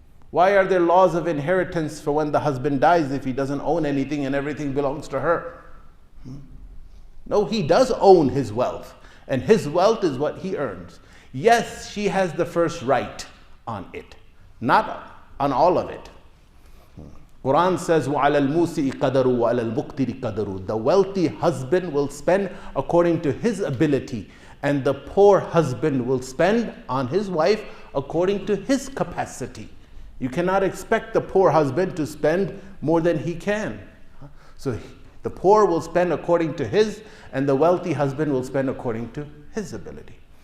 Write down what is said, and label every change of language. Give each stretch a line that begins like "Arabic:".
English: Why are there laws of inheritance for when the husband dies if he doesn't own anything and everything belongs to her? No, he does own his wealth, and his wealth is what he earns. Yes, she has the first right on it, not on all of it. Quran says,
Arabic: وَعَلَى الْمُوسِئِ قَدَرُ وَعَلَى الْمُقْتِرِ قَدَرُ.
English: The wealthy husband will spend according to his ability, and the poor husband will spend on his wife according to his capacity. You cannot expect the poor husband to spend more than he can. So the poor will spend according to his, and the wealthy husband will spend according to his ability.